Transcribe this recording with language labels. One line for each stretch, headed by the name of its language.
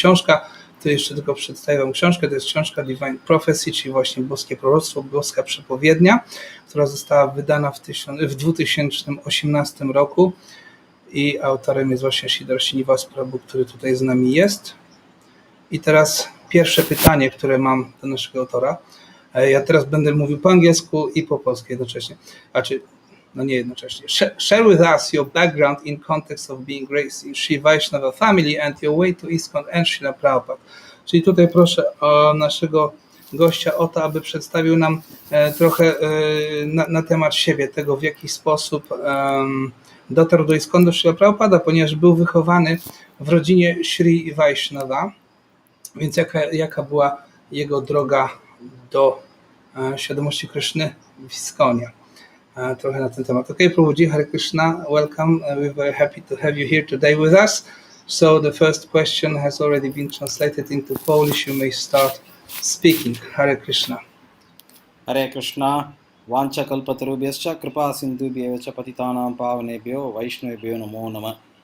Polish: Książka, to jeszcze tylko przedstawię wam książkę, to jest książka Divine Prophecy, czyli właśnie boskie proroctwo, boska przepowiednia, która została wydana w 2018 roku i autorem jest właśnie Sridhar Srinivas Prabhu, który tutaj z nami jest. I teraz pierwsze pytanie, które mam do naszego autora. Ja teraz będę mówił po angielsku i po polsku jednocześnie. Nie jednocześnie.
English: Share with us your background in context of being raised in Sri Vaishnava family and your way to ISKCON and Srila Prabhupada.
Polish: Czyli tutaj proszę o naszego gościa o to, aby przedstawił nam trochę na temat siebie, tego w jaki sposób dotarł do ISKCON, do Srila Prabhupada, ponieważ był wychowany w rodzinie Sri Vaishnava. Więc jaka była jego droga do świadomości Kryszny w ISKCONie? Trochę na ten temat. Okay, Prabhuji, Hare Krishna, welcome.
English: We're very happy to have you here today with us. So the first question has already been translated into Polish. You may start speaking.
Sanskrit: Hare Krishna. Hare Krishna. Vancha kalpatarubhyascha kripa sindhubhyev cha patitanam pavanebhyo vaishnavebhyo namo namah.